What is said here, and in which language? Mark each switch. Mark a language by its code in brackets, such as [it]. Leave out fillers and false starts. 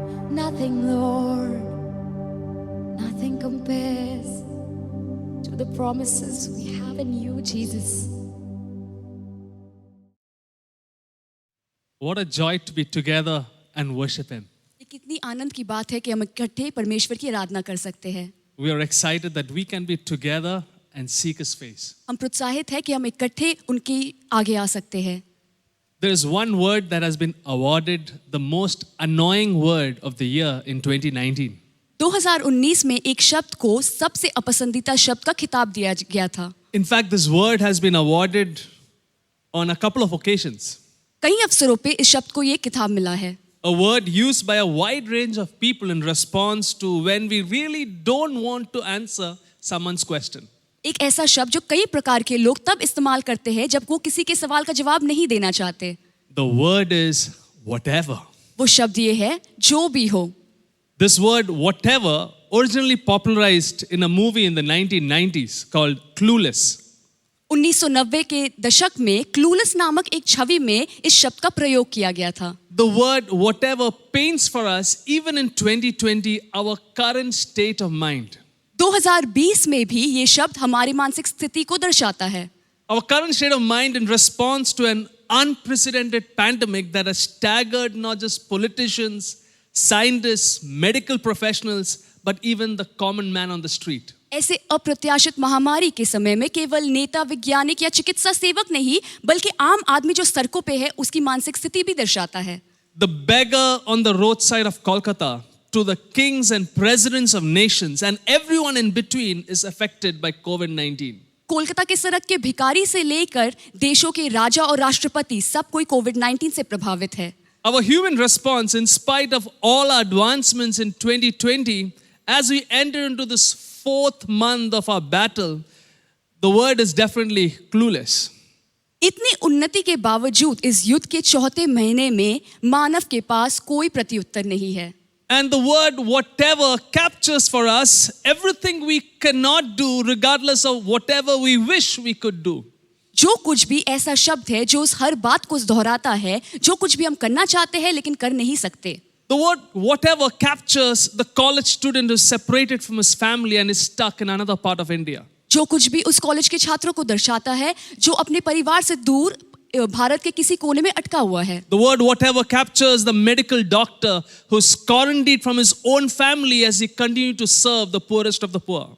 [en] Nothing, Lord, nothing compares to the promises we have in you, Jesus. What a joy to be together and worship Him. [hi] ये कितनी आनंद की बात है कि हम इकट्ठे परमेश्वर की आराधना कर सकते हैं. [en] We are excited that we can be together and seek His face. [hi] हम प्रोत्साहित है कि हम इकट्ठे उनके आगे आ सकते हैं. [en] There is one word that has been awarded the most annoying word of the year in 2019. [hi] 2019 में एक शब्द को सबसे अपसंदीदा शब्द का खिताब दिया गया था. [en] In fact, this word has been awarded on a couple of occasions. [hi] कई अवसरों पे इस शब्द को ये खिताब मिला है. [en] A word used by a wide range of people in response to when we really don't want to answer someone's question. [hi] एक ऐसा शब्द जो कई प्रकार के लोग तब इस्तेमाल करते हैं जब वो किसी के सवाल का जवाब नहीं देना चाहते. [en] The word is whatever. [hi] वो शब्द ये है जो भी हो. [en] This word whatever originally popularized in a movie in the 1990s called Clueless. [hi] 1990 के दशक में क्लूलेस नामक एक छवि में इस शब्द का प्रयोग किया गया था. [en] The word whatever paints for us, even in 2020, our current state of mind. [hi] 2020 में भी ये शब्द हमारी मानसिक स्थिति को दर्शाता है. [en] Our current state of mind in response to an unprecedented pandemic that has staggered not just politicians, scientists, medical professionals, but even the common man on the street. [hi] ऐसे अप्रत्याशित महामारी के समय में केवल नेता, वैज्ञानिक या चिकित्सा सेवक नहीं, बल्कि आम आदमी जो सड़कों पे है उसकी मानसिक स्थिति भी दर्शाता है. [en] The beggar on the roadside of Kolkata to the kings and presidents of nations and everyone in between is affected by COVID-19. [hi] Kolkata के सड़क के भिखारी से लेकर देशों के राजा और राष्ट्रपति सब कोई कोविड-19 से प्रभावित है. [en] Our human response, in spite of all our advancements in 2020, as we enter into this fourth month of our battle, the word is definitely clueless. [hi] इतनी उन्नति के बावजूद इस युद्ध के चौथे महीने में मानव के पास कोई प्रत्युत्तर नहीं है. [en] And the word whatever captures for us everything we cannot do regardless of whatever we wish we could do. [hi] जो कुछ भी ऐसा शब्द है जो उस हर बात को दोहराता है, जो कुछ भी हम करना चाहते हैं लेकिन कर नहीं सकते. [en] The word whatever captures the college student who is separated from his family and is stuck in another part of India. [hi] जो कुछ भी उस कॉलेज के छात्रों को दर्शाता है जो अपने परिवार से दूर भारत के किसी कोने में अटका हुआ है. [en] The word whatever captures the medical doctor who's quarantined from his own family as he continued to serve the poorest of the poor.